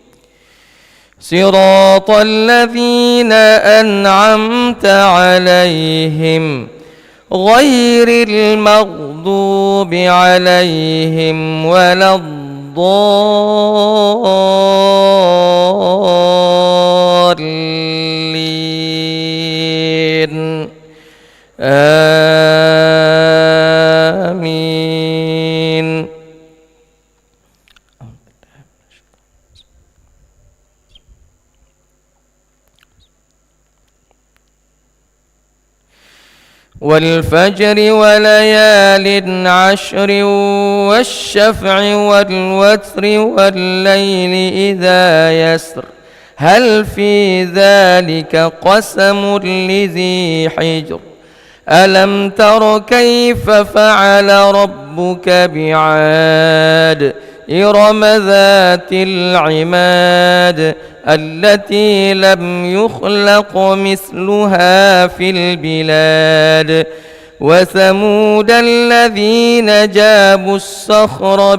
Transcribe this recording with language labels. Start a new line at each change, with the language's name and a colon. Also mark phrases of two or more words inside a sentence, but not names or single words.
Arabic: صراط الذين أنعمت عليهم غير المغضوب عليهم ولا الضالين. Amin. والفجر وليال عشر والشفع والوتر والليل إذا يسر. هل في ذلك قسم لذي حجر. ألم تر كيف فعل ربك بعاد. إرم ذات العماد التي لم يخلق مثلها في البلاد وثمود الذين جابوا الصخر